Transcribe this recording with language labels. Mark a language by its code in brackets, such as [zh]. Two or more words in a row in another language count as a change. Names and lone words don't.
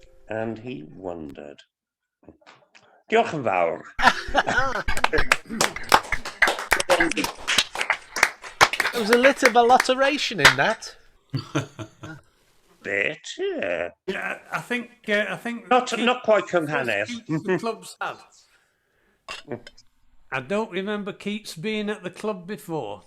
[en] and he wondered. [cy] Diolch yn fawr. [en] There was a lot of alliteration in that. Bit, yeah. Yeah, I think Not quite cymhanes. The club's had. I don't remember Keats being at the club before.